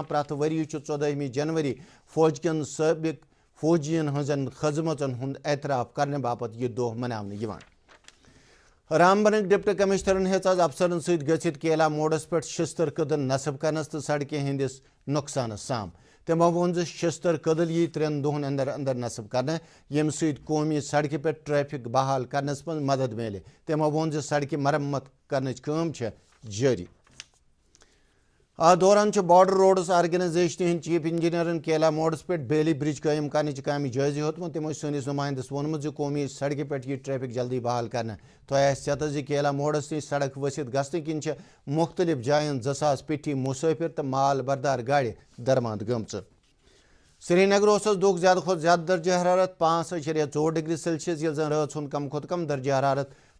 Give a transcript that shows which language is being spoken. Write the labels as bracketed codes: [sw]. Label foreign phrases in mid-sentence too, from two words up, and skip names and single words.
[ks] پرٛٮ۪تھ ؤرۍ چھُ 14 جنوری فوج کٮ۪ن سٲبق فوجین ہٕنٛزن خدمژن ہُنٛد اعتراف کرنہٕ باپتھ یہِ دۄہ مناونہٕ یِوان رامبنک ڈپٹی کمشنرن ہیژ آز افسرن ست گژھتھ کیلا موڑس پہ شستر کدل نصب کرنس تو سڑکہ ہندس نقصانس سام تمو وون شستر کدل یہ 3 دہن اندر اندر نصب کرنے یم سید قومی سڑکہ پہ ٹریفک بحال کرنس من مدد ملے تمو وون سڑکہ مرمت کرنچ کام جاری دوران بارڈر روڈس آرگنائزیشن ہند چیف انجینئرن کیلا موڑس پہ بیلی برج قائم کرنے کامہ جائزہ ہیوتمت تمو سنس نمائندس وونمت قومی سڑکہ پہ یہ ٹریفک جلدی بحال کرنا تہ آسہ کیلا موڑس نش سڑک ؤسِتھ گژھنہٕ کِنۍ مختلف جائن 2000 پیٹھی مسافر تو مال بردار گاڑِ درماند گمژ سری نگر دہک زیادہ کھت زیادہ درجہ حرارت 5.4 ڈگری سیلسیس یل زن رات ہند کم کھت کم درجہ حرارت